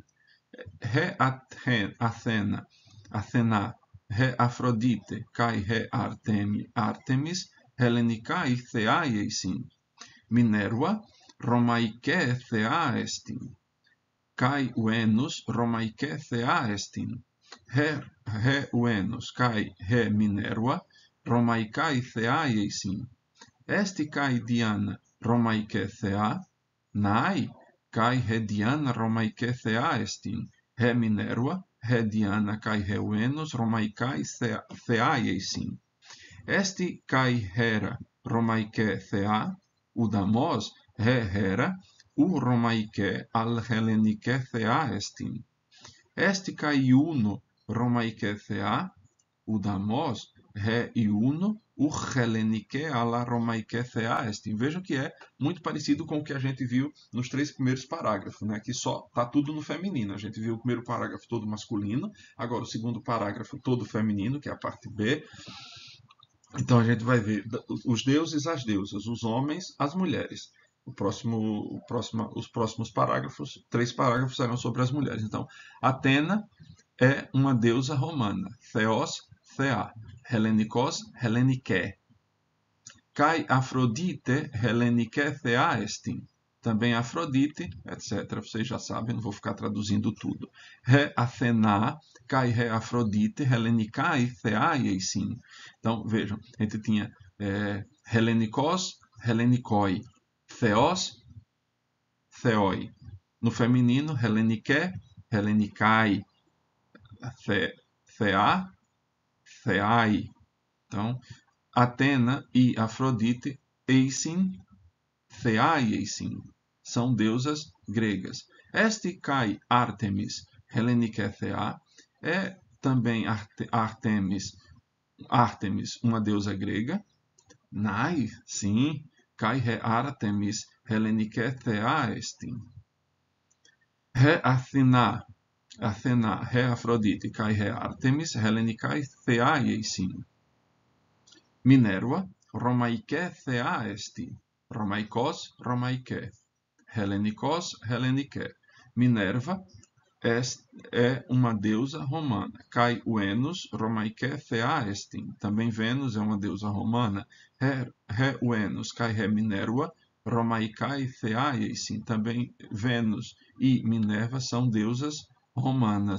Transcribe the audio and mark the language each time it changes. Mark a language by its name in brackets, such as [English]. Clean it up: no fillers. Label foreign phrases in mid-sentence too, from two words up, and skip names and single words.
[Greek] Ἡ Ἀθηνᾶ, ἡ Ἀφροδίτη καὶ ἡ Ἄρτεμις Ἑλληνικαὶ θεαί εἰσιν. Μινέρουα Ῥωμαϊκὴ θεά ἐστιν. Καὶ Οὐένους Ῥωμαϊκὴ θεά ἐστιν. Ἡ Οὐένους καὶ ἡ Μινέρουα Ῥωμαϊκαὶ θεαί εἰσιν. Ἔστι καὶ Διάνα Ῥωμαϊκὴ θεά, ναὶ καὶ ἡ Διάνα Ῥωμαϊκὴ θεά ἐστιν. Ἡ Μινέρουα, ἡ Διάνα καὶ ἡ Οὐένους Ῥωμαϊκαὶ θεαί εἰσιν. Ἔστι καὶ Ἥρα Ῥωμαϊκὴ θεά, οὐδαμῶς ἡ Ἥρα, οὐ Ῥωμαϊκὴ ἀλλ' Ἑλληνικὴ θεά ἐστιν. Ἔστι καὶ Ἰούνω Ῥωμαϊκὴ θεά, οὐδαμῶς ἡ Ἰούνω, οὐ Ἑλληνικὴ ἀλλὰ Ῥωμαϊκὴ θεά ἐστιν. [Portuguese] Vejam que é muito parecido com o que a gente viu nos 3 primeiros parágrafos, né? Que só tá tudo no feminino. A gente viu o primeiro parágrafo todo masculino, agora o segundo parágrafo todo feminino, que é a parte B. Então a gente vai ver os deuses, as deusas, os homens, as mulheres. Os próximos parágrafos, 3 parágrafos serão sobre as mulheres. Então, Atena é uma deusa romana. [Greek] Θεός, θεά. Ἑλληνικός, Ἑλληνική. Καὶ Ἀφροδίτη, Ἑλληνικὴ θεά ἐστιν. [Portuguese] Também Afrodite, etc. Vocês já sabem, não vou ficar traduzindo tudo. [Greek] Ἡ Ἀθηνᾶ, καὶ ἡ Ἀφροδίτη, Ἑλληνικαὶ θεαί εἰσιν. [Portuguese] Então, vejam, a gente tinha [Greek] Ἑλληνικός, Ἑλληνικοί. Θεός, θεοί. [Portuguese] No feminino, [Greek] Ἑλληνική, Ἑλληνικαί. Θεά, θεαί. [Portuguese] Então, [Greek] Atena e Afrodite, εἰσιν, θεαί εἰσιν, [Portuguese] são deusas gregas. [Greek] Ἔστι καὶ Ἄρτεμις, Ἑλληνικὴ θεά, [Portuguese] é também Artemis, uma deusa grega. [Greek] Ναί, sim, καὶ ἡ Ἄρτεμις Ἑλληνικὴ θεά ἐστιν. Ἡ Ἀθηνᾶ, Ἀθηνᾶ, ἡ Ἀφροδίτη, καὶ ἡ Ἄρτεμις, Ἑλληνικαὶ θεαί εἰσιν. Μινέρουα, Ῥωμαϊκὴ θεά ἐστι, Ῥωμαϊκός, Ῥωμαϊκή, Ἑλληνικός, Ἑλληνική. [Portuguese] Minerva é uma deusa romana. [Greek] Καὶ Οὐένους, Ῥωμαϊκὴ θεά ἐστιν. [Portuguese] Também Vênus é uma deusa romana. [Greek] Ἡ Οὐένους, καὶ ἡ Μινέρουα, Ῥωμαϊκαὶ θεαί εἰσιν. [Portuguese] Também Vênus e Minerva são deusas romanas.